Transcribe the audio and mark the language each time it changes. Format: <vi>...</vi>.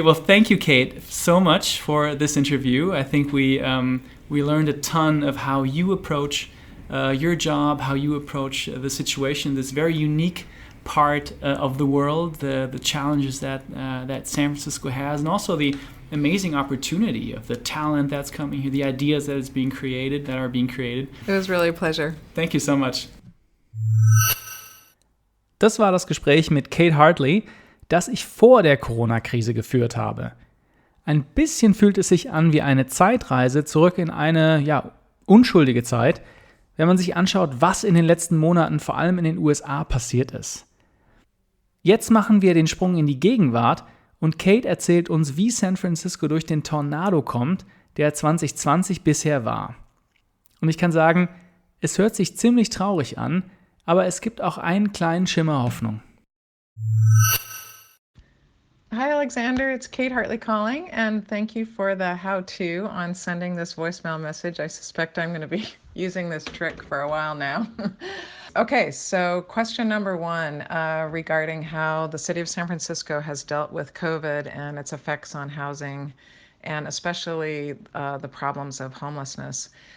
<en>Well, thank you, Kate, so much for this interview. I think we learned a ton of how you approach your job, how you approach the situation, this very unique part of the world, the challenges that San Francisco has, and also the amazing opportunity of the talent that's coming here, the ideas that are being created. It was really a pleasure. Thank you so much.</en> <de>Das war das Gespräch mit Kate Hartley, das ich vor der Corona-Krise geführt habe. Ein bisschen fühlt es sich an wie eine Zeitreise zurück in eine, unschuldige Zeit, wenn man sich anschaut, was in den letzten Monaten vor allem in den USA passiert ist. Jetzt machen wir den Sprung in die Gegenwart und Kate erzählt uns, wie San Francisco durch den Tornado kommt, der 2020 bisher war. Und ich kann sagen, es hört sich ziemlich traurig an, aber es gibt auch einen kleinen Schimmer Hoffnung.</de> <en>Hi, Alexander. It's Kate Hartley calling, and thank you for the how-to on sending this voicemail message. I suspect I'm going to be using this trick for a while now. Okay, so question number one regarding how the city of San Francisco has dealt with COVID and its effects on housing, and especially the problems of homelessness.</en>